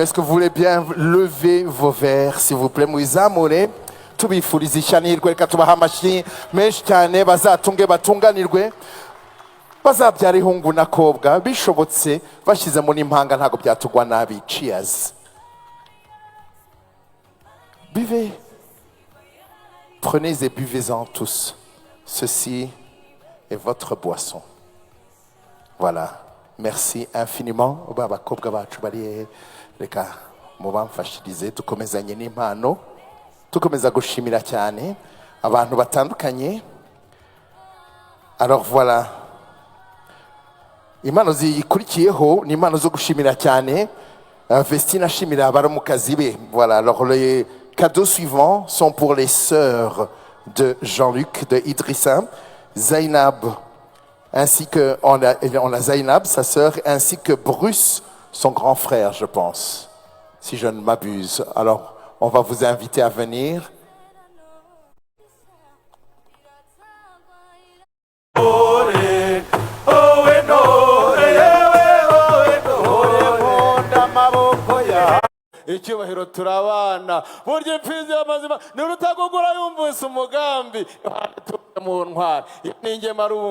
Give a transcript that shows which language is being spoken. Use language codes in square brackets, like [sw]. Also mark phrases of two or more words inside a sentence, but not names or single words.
[fr] Est-ce que vous voulez bien lever vos verres s'il vous plaît [rw] muzamure tubifuriza ishanirwe. Reka tubaha amashyi menshi cyane bazatunge batunganirwe bazabyara ihungu na kobwa bishobotse bashyizemo n'impanga ntago byatugwa nabi. [fr] Cheers. Buvez. Prenez et buvez-en tous. Ceci est votre boisson. Voilà. Merci infiniment. [rw] Abakobwa bacu bari reka mubamfashirize dukomezanye n'impano tukomeza gushimira cyane abantu batandukanye. [fr] Alors voilà. [rw] Impano zikurikiyeho ni impano zo gushimira cyane. Vestine ashimira abaramukazi be. [fr] Voilà. Alors les cadeaux suivants sont pour les sœurs de Jean-Luc de Idrissa, Zainab ainsi que on a Zainab, sa sœur, ainsi que Bruce, son grand frère, je pense, si je ne m'abuse. Alors, on va vous inviter à venir. [rw] icyubahiro turabana burya imfizi y'amazima ni rutagugura yumvise umugambi mu ntwara ninge marungu.